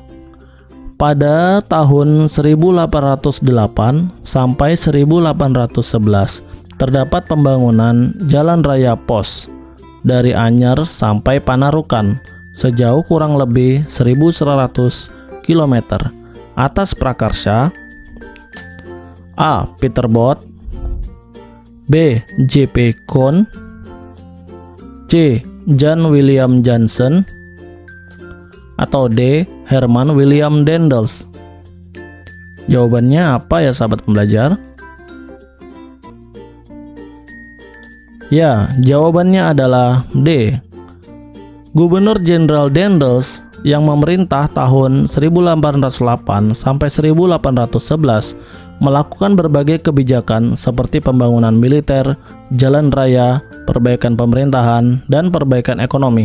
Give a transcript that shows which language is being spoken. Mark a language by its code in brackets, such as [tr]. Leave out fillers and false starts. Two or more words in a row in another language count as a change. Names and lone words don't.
[id] Pada tahun 1808 sampai 1811 terdapat pembangunan jalan raya pos dari Anyar sampai Panarukan sejauh kurang lebih 1.100 km atas prakarsa A. Peterboth. B. J.P. Cohn. C. Jan William Jansen, atau D. Herman William Daendels? Jawabannya apa ya sahabat pembelajar? Ya, jawabannya adalah D. Gubernur Jenderal Daendels yang memerintah tahun 1808 sampai 1811 melakukan berbagai kebijakan seperti pembangunan militer, jalan raya, perbaikan pemerintahan, dan perbaikan ekonomi.